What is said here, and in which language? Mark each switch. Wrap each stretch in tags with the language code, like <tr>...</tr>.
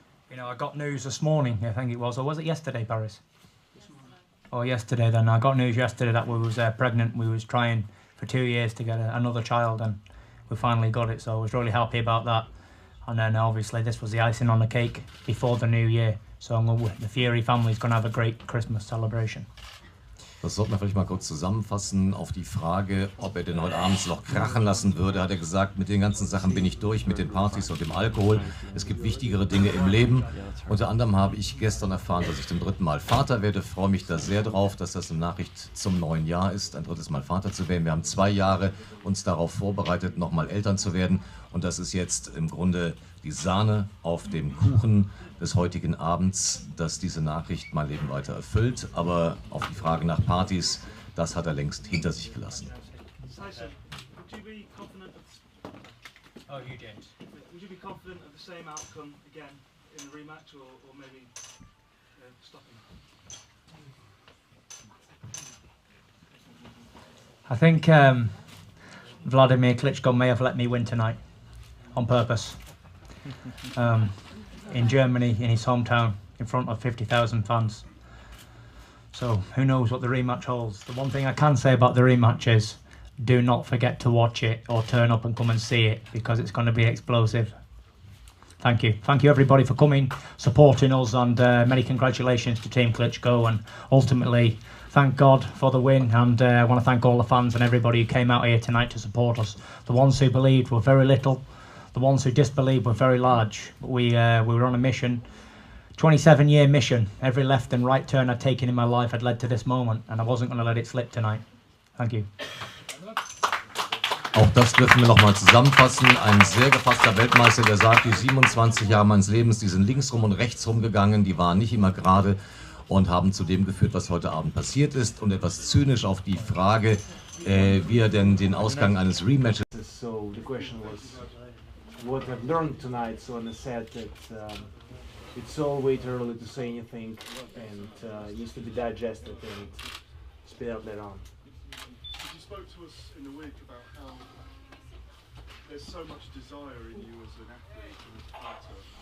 <en>You know, I got news this morning, I think it was, or was it yesterday, Paris? Oh, yesterday then. I got news yesterday that we was pregnant. We was trying for 2 years to get another child, and we finally got it, so I was really happy about that. And then obviously this was the icing on the cake before the new year. So the Fury family is going to have a great Christmas celebration.</en> <de>Das sollten wir vielleicht mal kurz zusammenfassen. Auf die Frage, ob er denn heute Abend noch krachen lassen würde, hat er gesagt, mit den ganzen Sachen bin ich durch, mit den Partys und dem Alkohol. Es gibt wichtigere Dinge im Leben. Unter anderem habe ich gestern erfahren, dass ich zum 3. Mal Vater werde. Ich freue mich da sehr drauf, dass das eine Nachricht zum neuen Jahr ist, ein 3. Mal Vater zu werden. Wir haben 2 Jahre uns darauf vorbereitet, nochmal Eltern zu werden. Und das ist jetzt im Grunde die Sahne auf dem Kuchen des heutigen Abends, dass diese Nachricht mein Leben weiter erfüllt. Aber auf die Frage nach Partys, das hat er längst hinter sich gelassen.</de> <en>Tyson, would you be confident Oh, you did. Would you be confident of the same outcome again in the rematch, or maybe stopping? I think Vladimir Klitschko may have let me win tonight on purpose. In Germany, in his hometown, in front of 50,000 fans. So who knows what the rematch holds. The one thing I can say about the rematch is do not forget to watch it or turn up and come and see it, because it's going to be explosive. Thank you. Thank you everybody for coming, supporting us, and many congratulations to Team Klitschko, and ultimately thank God for the win, and I want to thank all the fans and everybody who came out here tonight to support us. The ones who believed were very little, the ones who disbelieved were very large. We were on a mission, 27-year mission. Every left and right turn I'd taken in my life had led to this moment, and I wasn't going to let it slip tonight. Thank you.</en> <de>Auch das dürfen wir nochmal zusammenfassen. Ein sehr gefasster Weltmeister, der sagt, die 27 Jahre meines Lebens, die sind links rum und rechts rum gegangen, die waren nicht immer gerade und haben zu dem geführt, was heute Abend passiert ist. Und etwas zynisch auf die Frage, wie er denn den Ausgang eines Rematches...</de> <en>So the question was what I've learned tonight, so I said that it's always early to say anything, and it needs to be digested and spit out later on. You spoke to us in the week about how there's so much desire in you as an athlete and as a fighter.</en>